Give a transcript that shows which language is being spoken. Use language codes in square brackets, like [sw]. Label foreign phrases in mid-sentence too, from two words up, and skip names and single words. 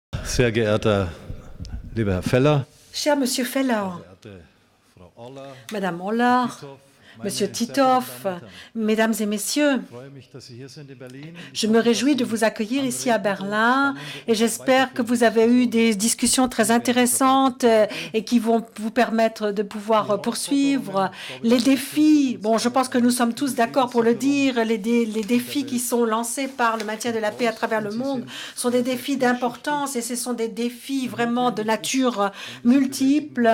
[de] Sehr geehrter lieber Herr Feller, [fr] Cher Monsieur Feller, [de] verehrte Frau Orla, [fr] Madame Holler, Titov, Monsieur [de] meine sehr verehrten Titov, Damen und Herren. [fr] Mesdames et Messieurs, [de] Ich freue mich, dass Sie hier sind in Berlin. [fr] je me réjouis de vous accueillir ici à Berlin et j'espère que vous avez eu des discussions très intéressantes et qui vont vous permettre de pouvoir poursuivre les défis. Bon, je pense que nous sommes tous d'accord pour le dire, les défis qui sont lancés par le maintien de la paix à travers le monde sont des défis d'importance et ce sont des défis vraiment de nature multiple.